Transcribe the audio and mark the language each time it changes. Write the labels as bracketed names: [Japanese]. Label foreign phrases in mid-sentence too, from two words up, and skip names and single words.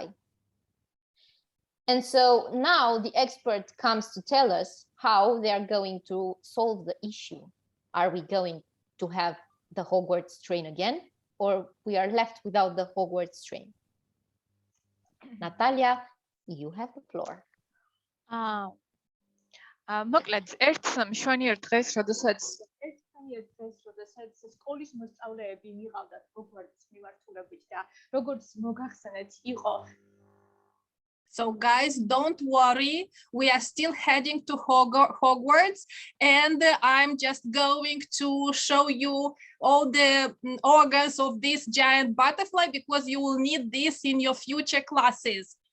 [English] And so now the expert comes to tell us how they are going to solve the issue. Are we going to have the Hogwarts train again, or we are left without the Hogwarts train? Natalia, you have the floor. [Georgian] მოკლედ ერთ მშვენიერ დღეს, როდესაც სკოლის მოსწავლეები მიყავდათ Hogwarts მიმართულებით და როგორც მოგახსენეთ იყო. [English] So guys, don't worry, we are still heading to Hogwarts, and I'm just going to show you all the organs of this giant butterfly because you will need this in your future classes.